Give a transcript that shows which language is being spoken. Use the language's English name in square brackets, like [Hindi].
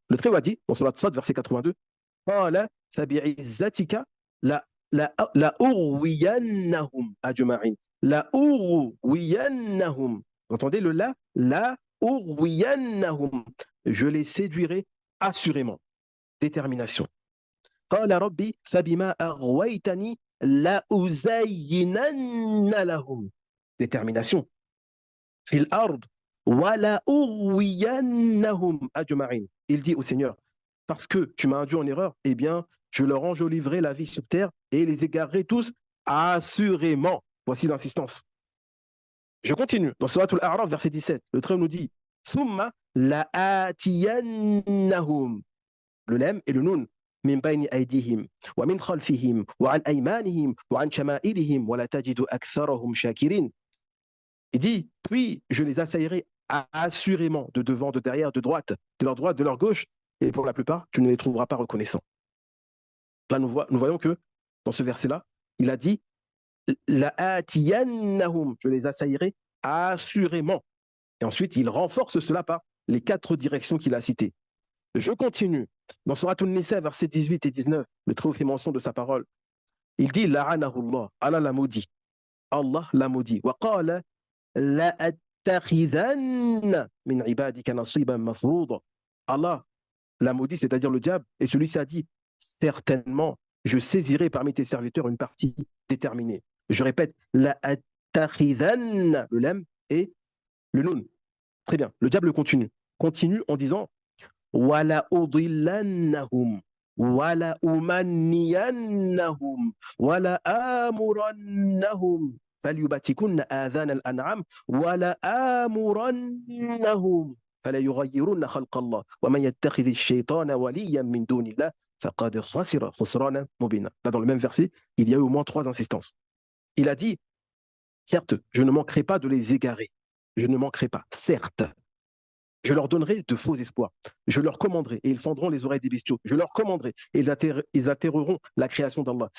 [French] Le Très-Haut a dit, dans Surat Sad, verset 82, [Arabic] قال فبعزتك لا أغوينهم أجمعين. La أغوينهم. [French] Vous entendez le la أغوينهم. Je les séduirai assurément. Détermination. [Arabic] قال ربي فبما أغويتني لأزينن لهم. [French] Détermination. [Arabic] في الأرض ولا أغوينهم أجمعين. [French] Il dit au Seigneur, parce que tu m'as induit en erreur, eh bien, je leur enjoliverai la vie sur terre et les égarerai tous assurément. Voici l'insistance. Je continue. Dans Surat Al-A'raf, verset 17, le Très nous dit [Arabic] Summa la'atiyannahum. [French] Le lem et le nun. [Arabic] من بين أيديهم ومن خلفهم وعن أيمانهم وعن شمائلهم ولا تجد أكثرهم شاكرين. [French] Il dit, puis je les assaillerai assurément de devant, de derrière, de droite, de leur droite, de leur gauche, et pour la plupart, tu ne les trouveras pas reconnaissants. Là, nous voyons que dans ce verset-là, il a dit la'atiyannahum, je les assaillerai assurément. Et ensuite, il renforce cela par les quatre directions qu'il a citées. Je continue. Dans Surat An-Nisa, versets 18 et 19, le Très-Haut fait mention de sa parole. Il dit la'anahullah, Allah l'a maudit. Allah l'a maudit. [Arabic] Wa qala la'attakhidhanna min ibadika nasiban mafruḍa. [French] Allah l'a maudit, c'est-à-dire le diable, et celui-ci a dit certainement, je saisirai parmi tes serviteurs une partie déterminée. Je répète, la'attakhidhanna, le lem et le nun. Très bien. Le diable continue. Continue en disant [Arabic] wala udillannahum wala umanniyannahum wala amurannahum فليبتكن آذان الأنعام ولا آمرنهم فلا يغيرن خلق الله ومن يتخذ الشيطان وليا من دون الله فقد خسر خسرانا مبينا. [French] Là, dans le même verset, il y a eu au moins trois insistances. Il a dit, certes, je ne manquerai pas de les égarer. Je ne manquerai pas, certes. Je leur donnerai de faux espoirs. Je leur commanderai et ils fendront les oreilles des bestiaux. Je leur commanderai et ils atterreront la création d'Allah.